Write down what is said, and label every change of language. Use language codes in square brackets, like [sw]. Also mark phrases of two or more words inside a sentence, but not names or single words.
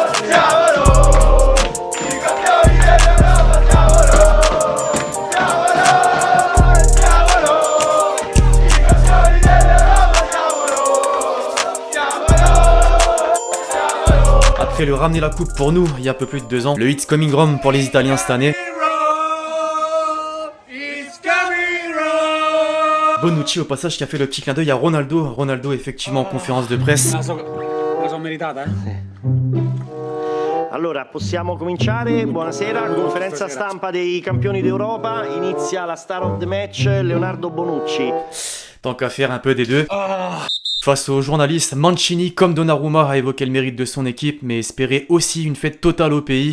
[fr] Après le ramener la coupe pour nous il y a un peu plus de 2 ans, le [en] It's Coming Rome [fr] pour les Italiens cette année. Bonucci au passage qui a fait le petit clin d'œil à Ronaldo. Ronaldo effectivement en conférence de presse. [it] Allora, possiamo cominciare. Buonasera, conferenza stampa dei campioni d'Europa. Inizia la [en] star of the match, [it] Leonardo Bonucci. [fr] Tant qu'à faire un peu des deux. Face aux journalistes, Mancini, comme Donnarumma, a évoqué le mérite de son équipe, mais espérait aussi une fête totale au pays.